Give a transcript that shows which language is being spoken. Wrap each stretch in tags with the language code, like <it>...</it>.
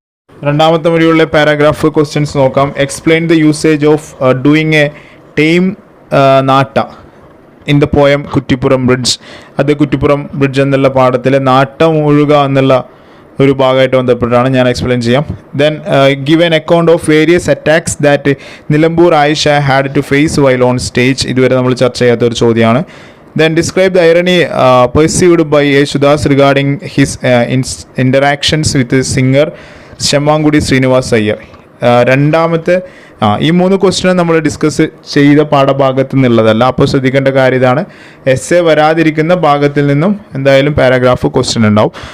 <ml>2ാമത്തെ മൊഡ്യൂളിലെ paragraph questions നോക്കാം.</ml> <en>Explain the usage of doing a time നാട്ട in the poem Kuttippuram bridge.</en> <ml>അത് Kuttippuram bridge എന്നുള്ള പാഠത്തിലെ നാട്ടം ഒഴുക എന്നുള്ള ഒരു ഭാഗമായിട്ട് ബന്ധപ്പെട്ടാണ് ഞാൻ എക്സ്പ്ലെയിൻ ചെയ്യാം.</ml> <en>Then give an account of various attacks that Nilambur Ayisha had to face while on stage.</en> <ml>ഇതുവരെ നമ്മൾ ചർച്ച ചെയ്യാത്ത ഒരു ചോദ്യമാണ്.</ml> <en>Then describe the irony perceived by Yesudas regarding his interactions with the singer Semmangudi Srinivas Iyer.</en> <ml>രണ്ടാമത്തെ ഈ 3 ക്വസ്റ്റ്യൻ നമ്മൾ ഡിസ്കസ് ചെയ്ത പാഠഭാഗത്തു നിന്നുള്ളതല്ല. അപ്പോൾ ശ്രദ്ധിക്കേണ്ട കാര്യം ഇതാണ്, എസ്സേ വരാതിരിക്കുന്ന ഭാഗത്തിൽ നിന്നും എന്തായാലും പാരാഗ്രാഫ് ക്വസ്റ്റ്യൻ ഉണ്ടാവും.</ml>